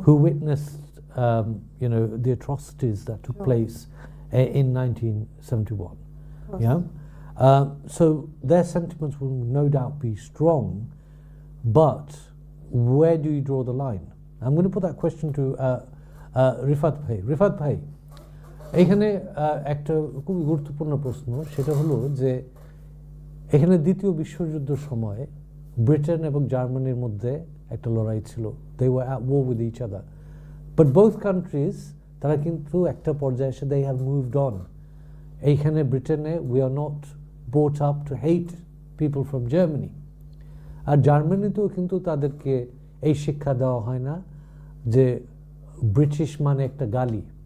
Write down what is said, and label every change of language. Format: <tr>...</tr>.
<en>who witnessed, the atrocities that took place in 1971. Yeah. So their sentiments will no doubt be strong, but where do you draw the line? I'm going to put that question to Rifat ভাই।</en> <bn>রিফাত ভাই, এখানে একটা খুবই গুরুত্বপূর্ণ প্রশ্ন, সেটা হলো যে এখানে দ্বিতীয় বিশ্বযুদ্ধের সময় ব্রিটেন এবং জার্মানির মধ্যে একটা লড়াই ছিল।</bn> <en>They were at war with each other. But both countries, তারা কিন্তু একটা পর্যায়ে এসে they have moved on. এইখানে ব্রিটেনে we are not brought up to hate people from Germany.</en> <bn>আর জার্মানিতেও কিন্তু তাদেরকে এই শিক্ষা দেওয়া হয় না যে ব্রিটিশ মানে একটা গালি,</bn>